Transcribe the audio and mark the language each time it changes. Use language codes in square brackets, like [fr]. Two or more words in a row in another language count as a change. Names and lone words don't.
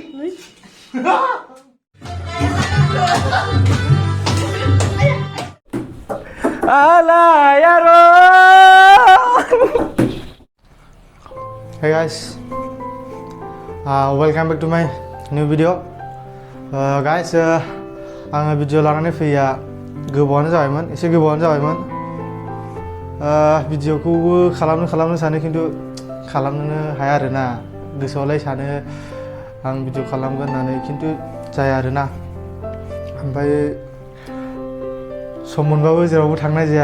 [en] Hey guys, welcome back to my new video. Guys, [brx] आङो भिडिअ लानानै फैया गोबावानो जाबायमोन, एसे गोबावानो जाबायमोन. भिडिअखौबो खालामनो सानो खिन्थु खालामनो हाया आरोना. गोसोआवलाय सानो आं भिडिअ खालामगोन होननानै खिन्थु जाया आरोना. ओमफ्राय सम मोनबाबो जेरावबो थांनाय जाया.